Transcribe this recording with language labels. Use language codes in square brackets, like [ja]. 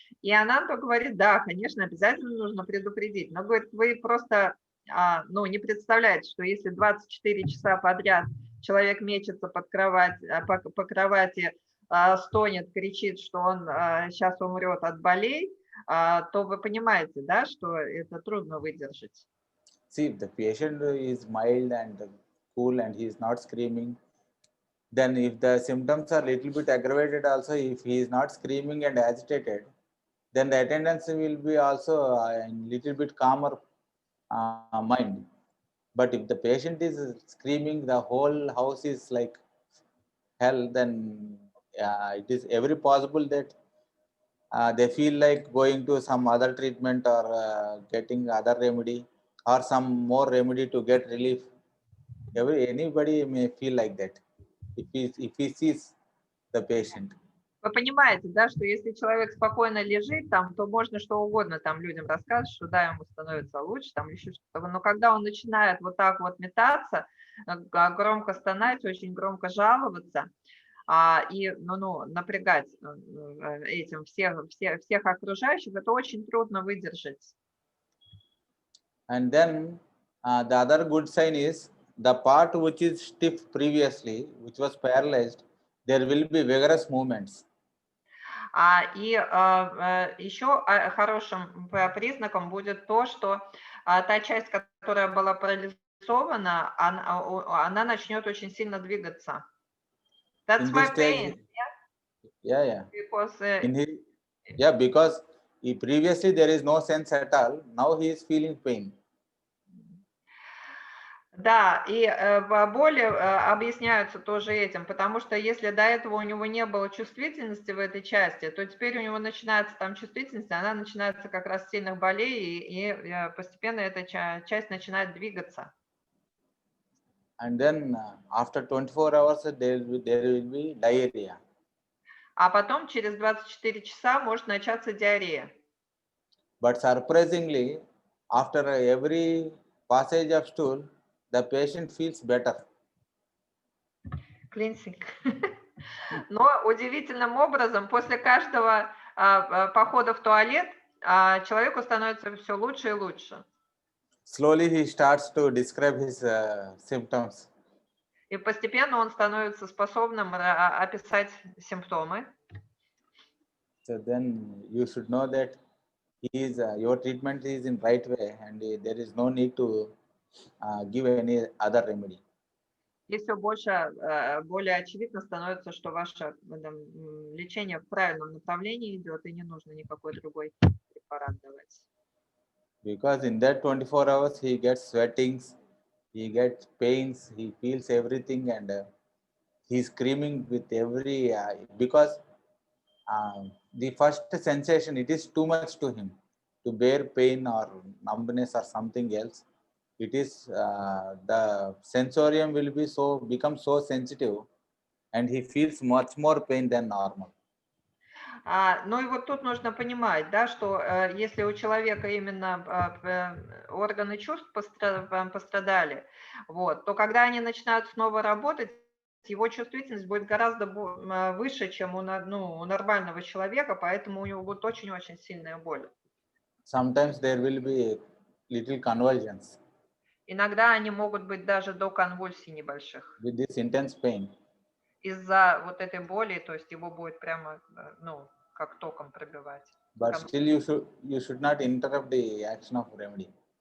[ru] И Ананту говорит, да, конечно, обязательно нужно предупредить, но, говорит, вы просто, не представляете, что если 24 часа подряд человек мечется по кровати, стонет, кричит, что он сейчас умрет от болей, то вы понимаете, да, что это трудно выдержать. [en] See, if the patient is mild and cool and he is not screaming, then if the symptoms are little bit aggravated also, if he is not screaming and agitated, then the attendants will be also in little bit calmer mind. But if the patient is screaming, the whole house is like hell, then it is every possible that they feel like going to some other treatment or getting other remedy or some more remedy to get relief. Anybody may feel like that if he sees the patient. [ru] Вы понимаете, да, что если человек спокойно лежит там, то можно что угодно там людям рассказывать, что да, ему становится лучше, там еще что-то. Но когда он начинает вот так вот метаться, громко стонать, очень громко жаловаться, и напрягать этим всех окружающих, это очень трудно выдержать. [en] And then the other good sign is the part which is stiff previously, which was paralyzed, there will be vigorous movements. [ru] И еще хорошим признаком будет то, что та часть, которая была парализована, она начнет очень сильно двигаться. [en] That's my pain. Yeah. Because, because previously there is no sense at all. Now he is feeling pain. [ru] Да, и боли объясняются тоже этим, потому что если до этого у него не было чувствительности в этой части, то теперь у него начинается там чувствительность, она начинается как раз с сильных болей, и постепенно эта часть начинает двигаться. [en] And then after 24 hours, there will be diarrhea. [ru] А потом через 24 часа может начаться диарея. [en] But surprisingly, after every passage of stool, the patient feels better. Клинсинг. [ru] Но удивительным образом после каждого похода в туалет человеку становится все лучше и лучше. [en] Slowly he starts to describe his symptoms. [ru] И постепенно он становится способным описать симптомы. [en] So then you should know that your treatment is in right way, and there is no need to give any other remedy. [ru] И все более очевидно становится, что ваше лечение в правильном направлении идет, и не нужно никакой другой препарат давать. [en] Because in that 24 hours he gets sweatings, he gets pains, he feels everything, and he's screaming with every because the first sensation, it is too much to him to bear pain or numbness or something else. It is the sensorium will be become so sensitive, and he feels much more pain than normal. [ru] Ну и вот тут нужно понимать, да, что если у человека именно органы чувств пострадали, вот, то когда они начинают снова работать, его чувствительность будет гораздо выше, чем у нормального человека, поэтому у него будет очень-очень сильная боль. [en] Sometimes there will be little convulsions. [ru] Иногда они могут быть даже до конвульсий небольших. [en] With this intense pain. [ru] Из-за вот этой боли, то есть его будет прямо, как током пробивать. [en] But still you should not interrupt the action of remedy.